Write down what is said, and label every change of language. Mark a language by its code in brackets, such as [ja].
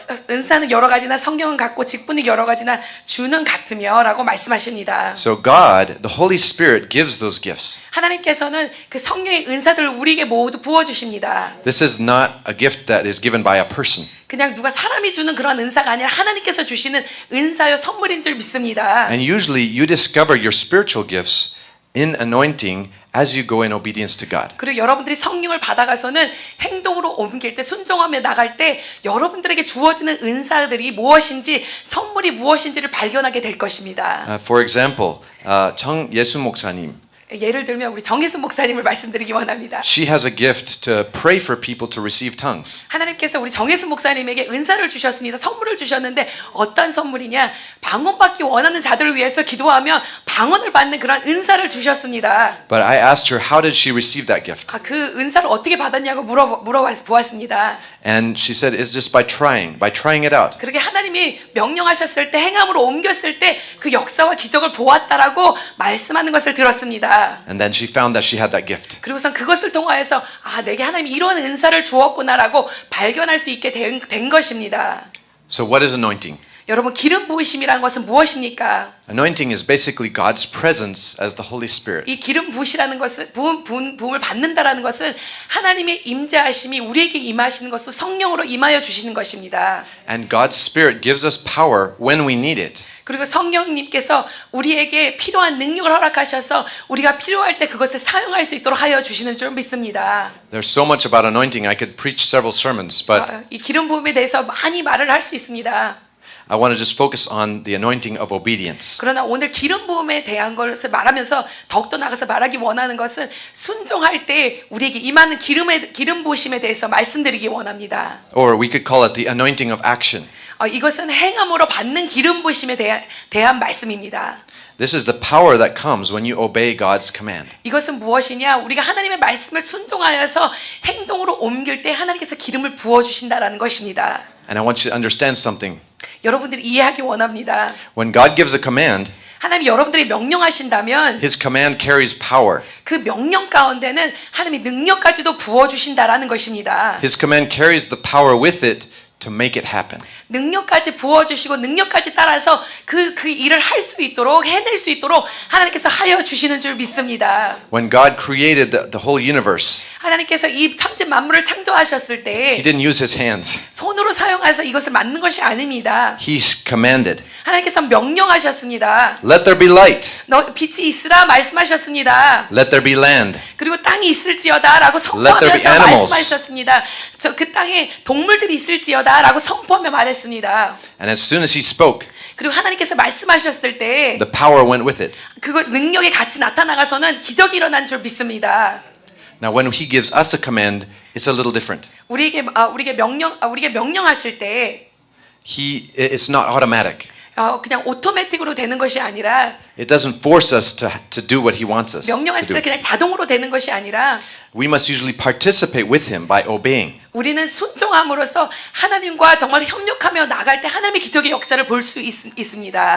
[ko] 은사는 여러 가지나 성령은 같고 직분이 여러 가지나 주는 같으며라고 말씀하십니다. [en] So God, the Holy Spirit, gives those gifts. [ko] 하나님께서는 그 성령의 은사들을 우리에게 모두 부어 주십니다. [en] This is not a gift that is given by a person. [ko] 그냥 누가 사람이 주는 그런 은사가 아니라 하나님께서 주시는 은사요 선물인 줄 믿습니다. [en] And usually you discover your spiritual gifts in anointing as you go in obedience to God. [ko] 그리고 여러분들이 성령을 받아가서는 행동으로 옮길 때 순종하며 나갈 때 여러분들에게 주어지는 은사들이 무엇인지 선물이 무엇인지를 발견하게 될 것입니다. [en] For example, 정예수 목사님. [ko] 예를 들면 우리 정혜순 목사님을 말씀드리기 원합니다. [en] She has a gift to pray for people to receive tongues. [ko] 하나님께서 우리 정혜순 목사님에게 은사를 주셨습니다. 선물을 주셨는데 어떤 선물이냐? 방언받기 원하는 자들을 위해서 기도하며 방언을 받는 그런 은사를 주셨습니다. [en] But I asked her, how did she receive that gift? [ko] 그 은사를 어떻게 받았냐고 물어보았습니다. [en] And she said, it's just by trying it out. [ko] 그렇게 하나님이 명령하셨을 때 행함으로 옮겼을 때 그 역사와 기적을 보았다라고 말씀하는 것을 들었습니다. [en] And then she found that she had that gift. [ko] 그리고선 그것을 통하여서 내게 하나님이 이런 은사를 주었구나라고 발견할 수 있게 된 것입니다. [en] So what is anointing? [ko] 여러분 기름 부으심이라는 것은 무엇입니까? [en] Anointing is basically God's presence as the Holy Spirit. [ko] 이 기름 부으시라는 것은 부음을 받는다라는 것은 하나님의 임재하심이 우리에게 임하시는 것으로 성령으로 임하여 주시는 것입니다. [en] And God's Spirit gives us power when we need it. [ko] 그리고 성령님께서 우리에게 필요한 능력을 허락하셔서 우리가 필요할 때 그것을 사용할 수 있도록 하여 주시는 줄 믿습니다. [en] There's so much about anointing. I could preach several sermons, but [ko] 이 기름 부음에 대해서 많이 말을 할 수 있습니다. [en] I want to just focus on the anointing of obedience. [ko] 그러나 오늘 기름 부음에 대한 것을 말하면서 더욱더 나가서 말하기 원하는 것은 순종할 때 우리에게 임하는 기름 부으심에 대해서 말씀드리기 원합니다. [en] Or we could call it the anointing of action. [ko] 이것은 행함으로 받는 기름 부으심에 대한 말씀입니다. [en] This is the power that comes when you obey God's command. [ko] 이것은 무엇이냐? 우리가 하나님의 말씀을 순종하여서 행동으로 옮길 때 하나님께서 기름을 부어 주신다라는 것입니다. [en] And I want you to understand something. [ko] 여러분들이 이해하기 원합니다. [en] When God gives a command, [ko] 하나님이 여러분들이 명령하신다면 [en] His command carries power. [ko] 그 명령 가운데는 하나님이 능력까지도 부어 주신다라는 것입니다. [en] His command carries the power with it to make it happen. [ko] 능력까지 부어주시고 능력까지 따라서 그 일을 할 수 있도록 해낼 수 있도록 하나님께서 하여 주시는 줄 믿습니다. [en] When God created the whole universe, [ko] 하나님께서 이 천지 만물을 창조하셨을 [en] He [ko] 때 [en] didn't use His hands. [ko] 손으로 사용해서 이것을 만든 것이 아닙니다. [en] He commanded, [ko] 하나님께서 명령하셨습니다. [en] let there be light. [ko] 너 빛이 있으라 말씀하셨습니다. [en] Let there be land. [ko] 그리고 땅이 있을지어다라고 [en] Let there be [ko] 선포하면서 [en] animals. [ko] 말씀하셨습니다. 그 땅에 동물들이 있을지어다라고 선포하며 말했습니다. [en] And as soon as He spoke, [ko] 그리고 하나님께서 말씀하셨을 때 [en] the power went with it. [ko] 그거 능력이 같이 나타나가서는 기적이 일어난 줄 믿습니다. [en] Now when He gives us a command, it's a little different. [ko] 우리에게 명령하실 때 [en] It's not automatic. [ko] 그냥 오토매틱으로 되는 것이 아니라 [en] It doesn't force us to do what He wants us to [ko] 명령했을 때 [en] do. [ko] 그냥 자동으로 되는 것이 아니라 [en] We must usually participate with Him by obeying. [ko] 우리는 순종함으로써 하나님과 정말 협력하며 나갈 때 하나님의 기적의 역사를 볼 수 있습니다.